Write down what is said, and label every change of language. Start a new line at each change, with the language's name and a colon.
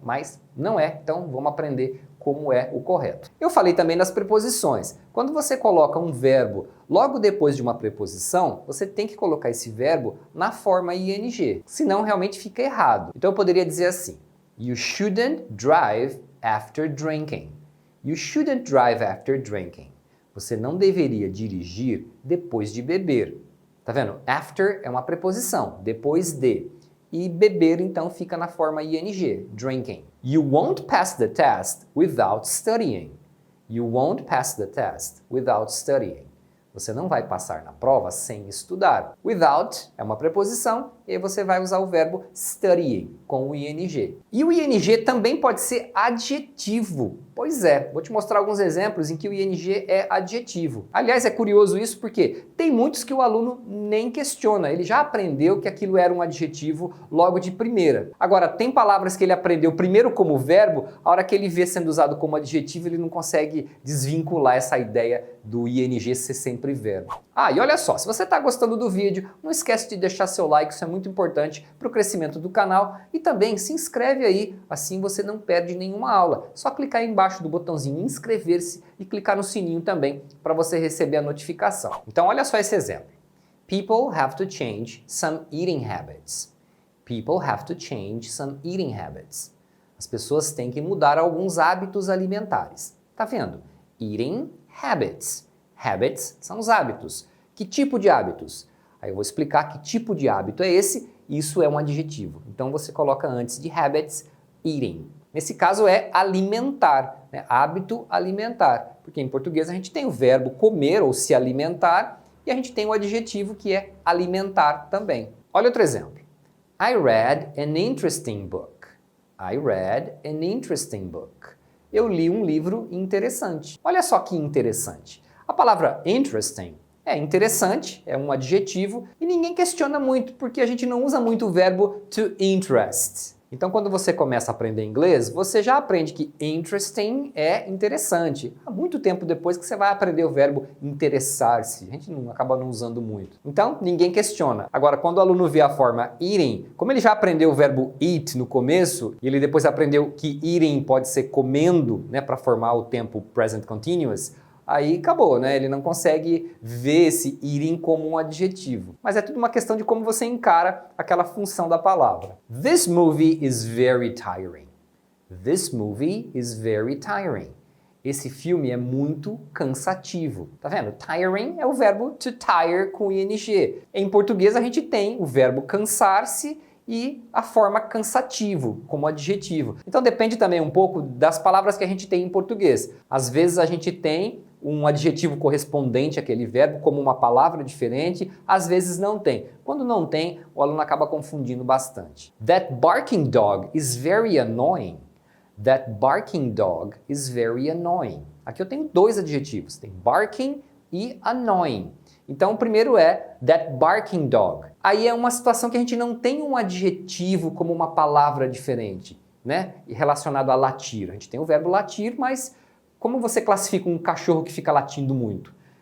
Portuguese: Mas não é, então vamos aprender como é o correto. Eu falei também das preposições. Quando você coloca um verbo logo depois de uma preposição, você tem que colocar esse verbo na forma ing, senão realmente fica errado. Então eu poderia dizer assim:
English: You shouldn't drive after drinking. You shouldn't drive after drinking.
Portuguese: Você não deveria dirigir depois de beber. Tá vendo? After é uma preposição, depois de. E beber então fica na forma ing, drinking.
English: You won't pass the test without studying. You won't pass the test without studying.
Portuguese: Você não vai passar na prova sem estudar. Without é uma preposição e aí você vai usar o verbo studying com o ing. E o ing também pode ser adjetivo. Pois é, vou te mostrar alguns exemplos em que o ing é adjetivo. Aliás, é curioso isso porque tem muitos que o aluno nem questiona, ele já aprendeu que aquilo era um adjetivo logo de primeira. Agora, tem palavras que ele aprendeu primeiro como verbo, a hora que ele vê sendo usado como adjetivo, ele não consegue desvincular essa ideia do ing ser sempre verbo. Ah, e olha só, se você está gostando do vídeo, não esquece de deixar seu like, isso é muito importante para o crescimento do canal, e também se inscreve aí, assim você não perde nenhuma aula. Só clicar aí embaixo do botãozinho inscrever-se e clicar no sininho também para você receber a notificação. Então olha só esse exemplo.
English: People have to change some eating habits. People have to change some eating habits.
Portuguese: As pessoas têm que mudar alguns hábitos alimentares. Tá vendo? Eating habits. Habits são os hábitos. Que tipo de hábitos? Aí eu vou explicar que tipo de hábito é esse. Isso é um adjetivo. Então você coloca antes de habits, eating. Nesse caso é alimentar, né? Hábito alimentar. Porque em português a gente tem o verbo comer ou se alimentar e a gente tem o adjetivo que é alimentar também. Olha outro exemplo.
English: I read an interesting book. I read an interesting book.
Portuguese: Eu li um livro interessante. Olha só que interessante. A palavra interesting é interessante, é um adjetivo e ninguém questiona muito porque a gente não usa muito o verbo to interest. Então quando você começa a aprender inglês, você já aprende que interesting é interessante. Há muito tempo depois que você vai aprender o verbo interessar-se. A gente acaba não usando muito. Então ninguém questiona. Agora quando o aluno vê a forma eating, como ele já aprendeu o verbo eat no começo, e ele depois aprendeu que eating pode ser comendo, né, para formar o tempo present continuous, aí acabou, né? Ele não consegue ver esse eating como um adjetivo. Mas é tudo uma questão de como você encara aquela função da palavra.
English: This movie is very tiring. This movie is very tiring.
Portuguese: Esse filme é muito cansativo. Tá vendo? Tiring é o verbo to tire com ing. Em português a gente tem o verbo cansar-se e a forma cansativo como adjetivo. Então depende também um pouco das palavras que a gente tem em português. Às vezes a gente tem um adjetivo correspondente àquele verbo como uma palavra diferente, às vezes não tem. Quando não tem, o aluno acaba confundindo bastante.
English: That barking dog is very annoying. That barking dog is very annoying.
Portuguese: Aqui eu tenho dois adjetivos, tem barking e annoying. Então o primeiro é
English: that barking dog.
Portuguese: Aí é uma situação que a gente não tem um adjetivo como uma palavra diferente, né? E relacionado a latir. A gente tem o verbo latir, mas como você classifica um cachorro que fica latindo muito?